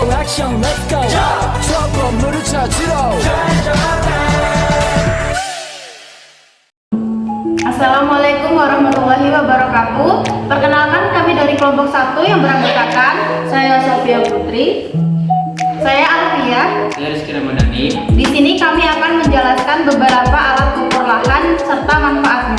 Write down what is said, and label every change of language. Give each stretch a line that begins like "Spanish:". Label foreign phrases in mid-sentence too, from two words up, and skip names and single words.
Korean: 액션
English: let's go
Korean: 저 건물을 찾으러
Arabic: السلام عليكم ورحمة الله وبركاته.
Indonesian: Perkenalkan, kami dari kelompok 1 yang beranggotakan saya Sofia Putri, saya Alfia. Saya Rizky Ramadhani. Di sini kami akan menjelaskan beberapa alat ukur lahan serta manfaatnya.